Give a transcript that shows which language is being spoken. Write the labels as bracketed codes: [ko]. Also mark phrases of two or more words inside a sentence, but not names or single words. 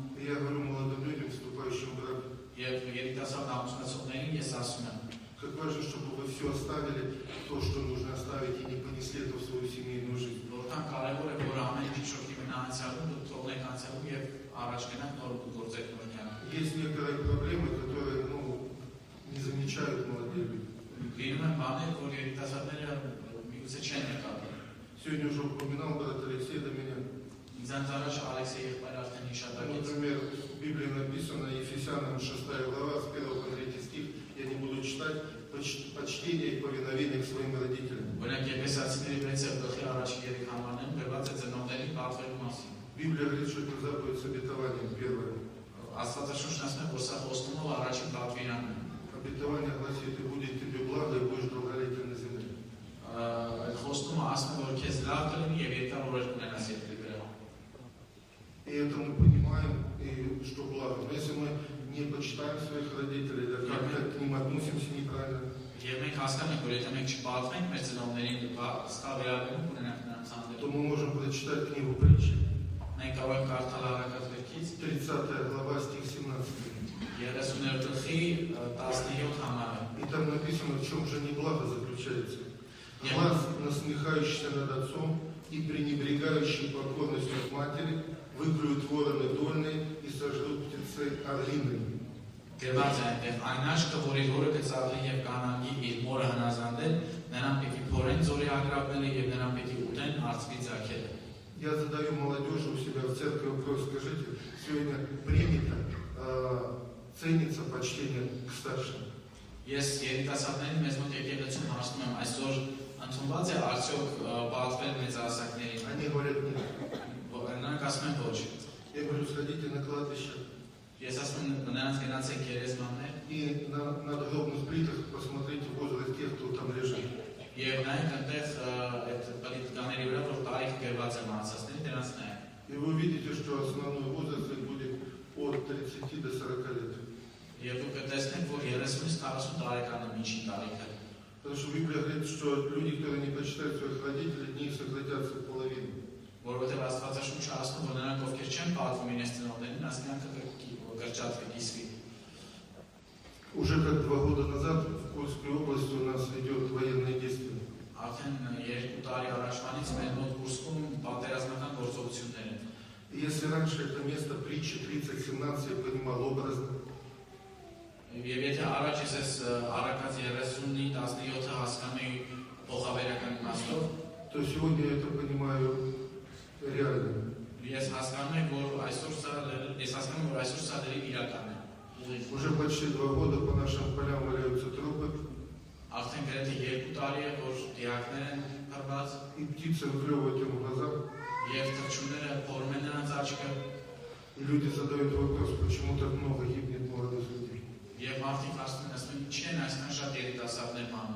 [ru] Я говорю молодым людям, вступающим в брак, [hy] Եվ երիտասարդ ամուսնացողներին ես ասում եմ, [ru] как важно, чтобы вы все оставили, то, что нужно оставить, и не понесли это в свою семейную жизнь. [hy] որքան կարևոր է որ ամեն ինչ շոկի մնացյալում դուք թողնեք անցյալում եւ առաջ գնաք նոր գործեք նոր կյանք։ [ru] Есть некоторые проблемы, которые не замечают молодые люди. [hy] Լինում են բաներ, որ երիտասարդները միգուցե չեն նկատի։ [ru] Сегодня уже упоминал брат Алексей до меня. [hy] Ինձանց առաջ Ալեքսեյ եղբայր արդեն հիշատակեց։ [ru] Например, в Библии написано, Ефесянам 6 глава, с 1 по 3 стих, я не буду читать, почтение и повиновение к своим родителям. [hy] Օրինակ Եփեսացիների 6 գլխի առաջի 3 համարներում գրված է ծնողների պատվելու մասին։ [ru] Библия говорит, что это заповедь с обетованием, первое. [hy] Աստվածաշունչն ասում է, որ սա խոստումով առաջին պատվիրանն է։ [ru] Обетование гласит, и будет тебе благо, и будешь долголетен на земле. [hy] Այդ խոստումը ասում է, որ քեզ լավ կլինի եւ երկար օրեր կունենաս երկրի վրա։ [ru] И это мы понимаем, и что благо. Но если мы не почитаем своих родителей, да как-то к ним относимся неправильно, [hy] Եվ մենք հասկանում ենք, որ եթե մենք չպատվենք մեր ծնողներին սխալ վերաբերում ունենանք նրանց հանդեպ, [ru] то мы можем прочитать книгу притчи, [hy] մենք կարող ենք կարդալ Առակաց գրքից [ru] 30 глава, стих 17. [hy] 30-րդ գլխի 17 համարը։ [ru] И там написано, в чем же неблаго заключается. Глаз, насмехающийся над отцом и пренебрегающий покорностью от матери, выклюют вороны дольные и сожрут птицы орлиные. [hy] Գրված է այնտեղ այն աշկը, որ իր հորը կծաղի եւ կանանգի իր մորը հնազանդել, նրան պիտի փորեն ձորի ագրավները եւ նրան պիտի ուտեն արծվի ձագերը։ [ru] Я задаю молодежи у себя в церкви вопрос, скажите, сегодня принято, ценится почтение к старшим? [hy] Ես երիտասարդներին մեզ մոտ եկեղեցում հարցնում եմ, այսօր ընդունված է արդյոք պատվել մեծահասակներին։ [ru] Они говорят нет. [hy] Նրանք ասում են ոչ։ [ru] Я говорю, сходите на кладбище [hy] Ես ասում եմ նրանց գնացեք գերեզմաններ [ru] и на надгробных плитах посмотрите возраст тех, кто там лежит. [hy] եւ նայեք այնտեղ այդ պլիտկաների վրա որ տարիք գրված է մահացածների դրանց նայեք։ [ru] И вы увидите, что основной возраст их будет от 30 до 40 лет. [hy] Եվ դուք կտեսնեք, որ 30-ից 40 տարեկան է միջին տարիքը։ [ru] Потому что Библия говорит, что люди, которые не почитают своих родителей, не сократятся в половину. [hy] Որովհետև Աստվածաշունչը ասում որ նրանք ովքեր չեն պատվում իրենց ծնողներին, նրանց կյանքը կրճատվի կիսվի։ [ru] Уже как 2 года назад в Курской области у нас идет военное действие. [hy] Արդեն 2 տարի առաջվանից մեր մոտ Կուրսկում պատերազմական գործողություններ են։ [ru] И если раньше это место притчи 30-17 я понимал образно, [hy] Եվ եթե առաջ ես Առակաց 30-ի 17-ը հասկանում էի փոխաբերական իմաստով, [ru] то сегодня я это понимаю реально. [hy] ես հասկանում եմ, որ այսօր սա դեպի իրական է։ [ru] Уже почти 2 года по нашим полям валяются трупы, [hy] Արդեն գրեթե 2 տարի է, որ դիակներ են փռված, [ru] и птицы выклевывают им глаза. [hy] եւ թռչունները փորում են նրանց աչքը, [ru] И люди задают вопрос, почему так много гибнет молодых людей. [hy] եւ մարդիկ ասում են, ինչի են այսքան շատ երիտասարդներ մահանում։